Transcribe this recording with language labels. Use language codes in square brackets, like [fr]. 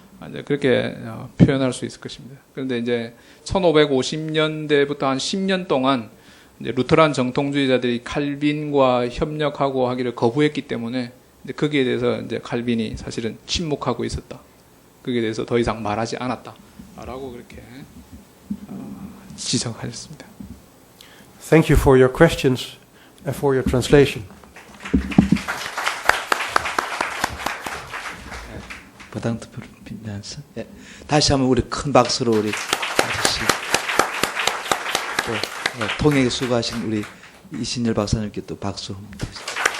[ko] 이제 그렇게 표현할 수 있을 것입니다. 그런데 이제 1550년대부터 한 10년 동안 이제 루테란 정통주의자들이 칼빈과 협력하고 하기를 거부했기 때문에 이제 거기에 대해서 이제 칼빈이 사실은 침묵하고 있었다. 거기에 대해서 더 이상 말하지 않았다라고 그렇게 지적하셨습니다. [en] Thank you for your questions and for your translation. [ko] 부당투표를 빌면서 다시 한번 우리 큰 박수로 우리 아저씨 또 통역에 수고하신 우리 이신열 박사님께 또 박수 한번 드리겠습니다.